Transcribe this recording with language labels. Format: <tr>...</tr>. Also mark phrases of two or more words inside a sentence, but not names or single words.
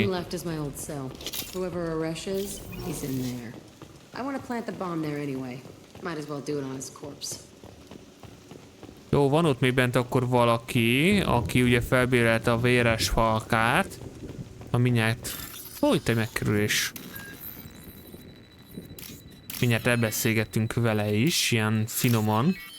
<en>left is my old cell. Whoever Aresh is, he's in there. I want to plant the bomb there anyway. Might as well do it on his corpse.</en> <hu>Jó, van ott még bent akkor valaki, aki ugye felbérelte a véres falkát. A mindjárt... Hogy te megkerülés? Mindjárt elbeszélgettünk vele is, ilyen finoman.</hu>